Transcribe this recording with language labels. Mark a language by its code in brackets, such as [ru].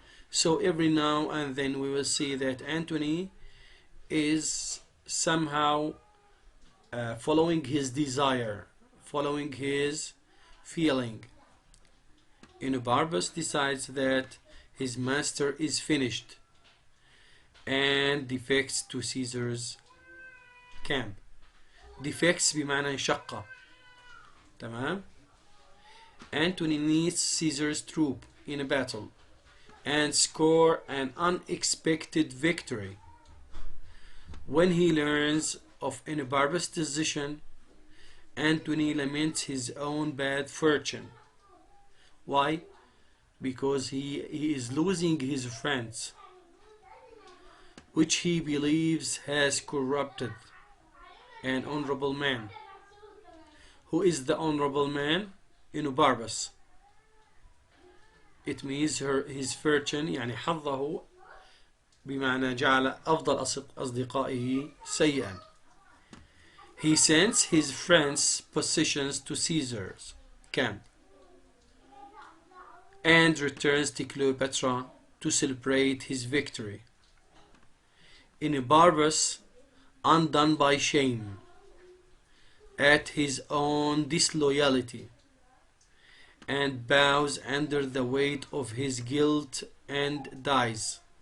[en] So every now and then we will see that Antony is somehow following his desire, following his feeling. Enobarbus decides that his master is finished and defects to Caesar's camp. [ar] defects بمعنى انشقة. تمام. [en] Antony meets Caesar's troop in a battle and score an unexpected victory. When he learns of Enobarbus' decision, Antony laments his own bad fortune. Why? Because he is losing his friends, which he believes has corrupted an honorable man. Who is the honorable man? Enobarbus. It means his fortune [ar] يعني حظه بمعنى جعل أفضل أصدقائه سيئا. [en] He sends his friends' possessions to Caesar's camp and returns to Cleopatra to celebrate his victory. Enobarbus, undone by shame at his own disloyalty, and bows under the weight of his guilt and dies.